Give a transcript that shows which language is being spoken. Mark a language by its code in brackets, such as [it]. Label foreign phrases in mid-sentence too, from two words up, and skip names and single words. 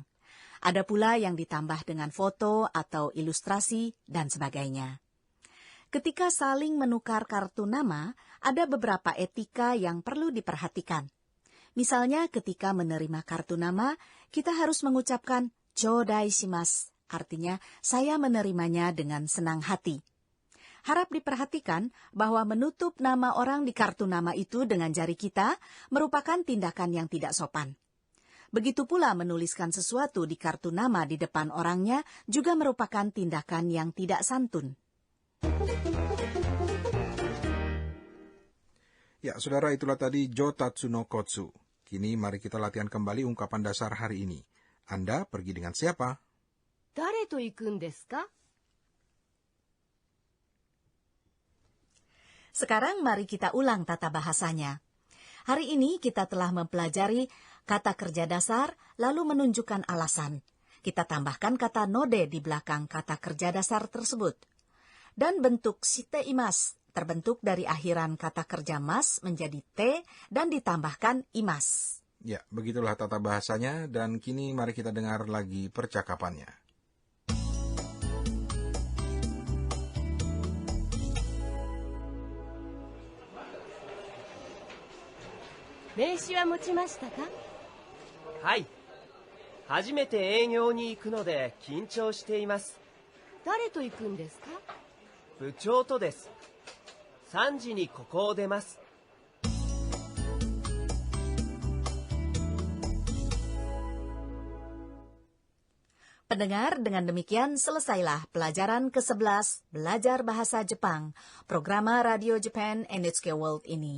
[id] Ada pula yang ditambah dengan foto atau ilustrasi dan sebagainya. Ketika saling menukar kartu nama, ada beberapa etika yang perlu diperhatikan. Misalnya ketika menerima kartu nama, kita harus mengucapkan [ja] ちょうだいします, [id] artinya saya menerimanya dengan senang hati. Harap diperhatikan bahwa menutup nama orang di kartu nama itu dengan jari kita merupakan tindakan yang tidak sopan. Begitu pula menuliskan sesuatu di kartu nama di depan orangnya juga merupakan tindakan yang tidak santun. Ya, saudara, itulah tadi Jo Tatsu no Kotsu. Kini mari kita latihan kembali ungkapan dasar hari ini. Anda pergi dengan siapa? [ja] 誰と行くんですか? [id] Sekarang mari kita ulang tata bahasanya. Hari ini kita telah mempelajari kata kerja dasar lalu menunjukkan alasan. Kita tambahkan kata node di belakang kata kerja dasar tersebut. Dan bentuk [ja] しています [id] terbentuk dari akhiran kata kerja mas menjadi te dan ditambahkan imas. Ya, begitulah tata bahasanya dan kini mari kita dengar lagi percakapannya. [ja] 名刺は持ちましたか? はい。初めて営業に行くので緊張しています。誰と行くんですか? 部長とです。3時にここを出ます。 [id] Pendengar, dengan demikian selesailah pelajaran ke-11 Belajar Bahasa Jepang, programa Radio Japan NHK World ini.